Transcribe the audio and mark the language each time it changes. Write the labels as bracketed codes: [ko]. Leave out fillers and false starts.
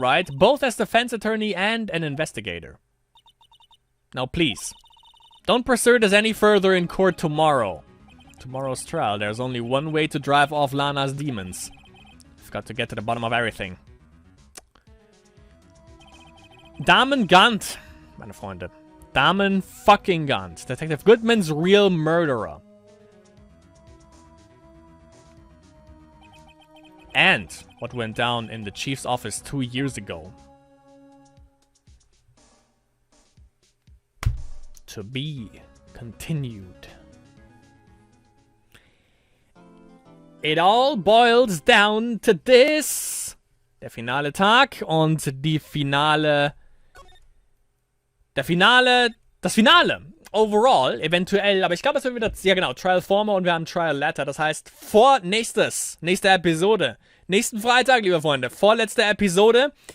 [en] Wright, both as defense attorney and an investigator. Now please, don't pursue this any further in court tomorrow. Tomorrow's trial, there's only one way to drive off Lana's demons. We've got to get to the bottom of everything. [de] Damen Gunt, meine Freunde. [en] Damen fucking Gunt. Detective Goodman's real murderer. And what went down in the chief's office 2 years ago. To be continued. It all boils down to this. [de] Der finale Tag und die finale... Das Finale. [en] Overall, [de] eventuell, aber ich glaube, es wird wieder, ja genau, [en] Trial Former [de] und wir haben [en] Trial Latter. [de] Das heißt, nächste Episode. Nächsten Freitag, liebe Freunde, vorletzte Episode.